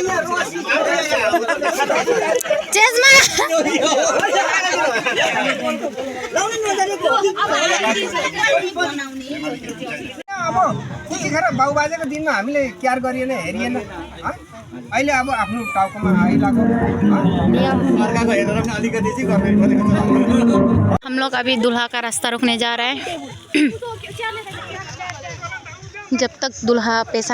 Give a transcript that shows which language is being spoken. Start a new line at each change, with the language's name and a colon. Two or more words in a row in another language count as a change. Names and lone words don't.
Nepali: चेसमा अब त्यतिखेर बाउबाजेको दिनमा हामीले केयर गरिएन हेरिएन अहिले अब आफ्नो टाउकोमा आइलाग्यो
Hindi: हम लोग अभी दूल्हा का रास्ता रोकने जा रहे हैं जब तक दूल्हा पैसा